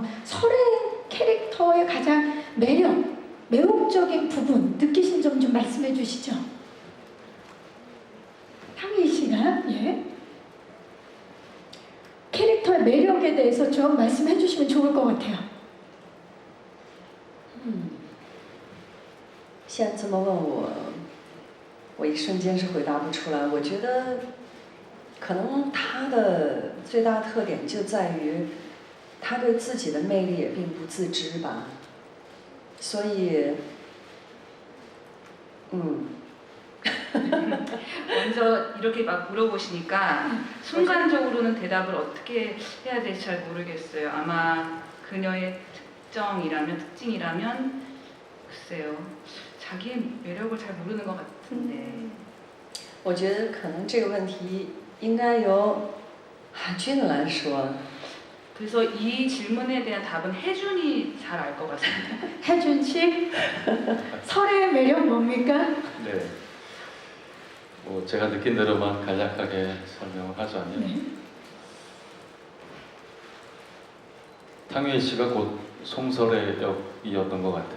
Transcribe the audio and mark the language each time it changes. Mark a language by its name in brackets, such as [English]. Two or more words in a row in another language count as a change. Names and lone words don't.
[Korean] 설애 캐릭터의 가장 매력적인 부분 느끼신 점 좀 말씀해 주시죠. 탕웨이 씨가 캐릭터의 매력에 대해서 좀 말씀해 주시면 좋을 것 같아요. [Chinese] 现在这么问我，我一瞬间是回答不出来。我觉得，可能他的最大特点就在于，他对自己的魅力也并不自知吧。所以， [Korean] 먼저 이렇게 막 물어보시니까 순간적으로는 대답을 어떻게 해야 될지 잘 모르겠어요. 아마 그녀의 특징이라면 글쎄요. 자기의 매력을 잘 모르는 것 같은데. [Chinese] 我觉得可能这个问题应该由海军来说。 [Korean] 그래서 이 질문에 대한 답은 혜준이 잘 알 것 같습니다. 혜준 씨, 설애의 매력 뭡니까? 네. 뭐 제가 느낀 대로만 간략하게 설명을 하자면 네. 탕웨이 씨가 곧 송설의 역이었던 것 같아요.